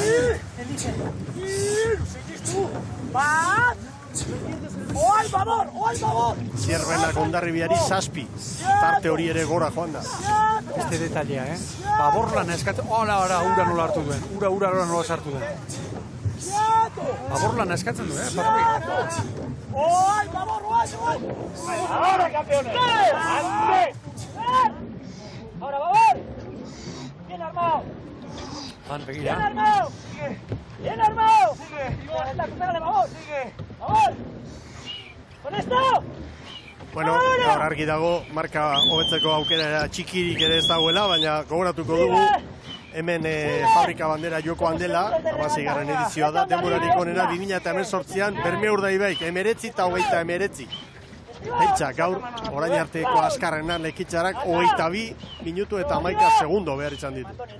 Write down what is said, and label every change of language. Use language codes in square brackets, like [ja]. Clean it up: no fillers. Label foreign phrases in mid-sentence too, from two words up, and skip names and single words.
[eu] Zierbenak Hondarribiari 7. Tarte hori ere gora joan da. Beste detailea, Babor lan eskatzen, ura nola hartu duen. Ura nola sartu duen. Babor lan eskatzen du, patroi. [es] Ahora, campeones. Ahora, Babor. Bien armado. [eu] Begira. [es] Bien armado. Pégale, Babor. Babor. Con esto. [eu] Bueno, gaur argi dago, marka hobetzeko aukera txikirik ere ez dagoela, baina gogoratuko dugu, hemen fabrika bandera jokoan dela, 16. edizioa da, denborarik onena 2018an Berme Urdaibaik, 19 eta 29. Pentsa, gaur, orain arteko azkarrena lekitzarak 22 minutu eta 11 segundo behar izan ditu.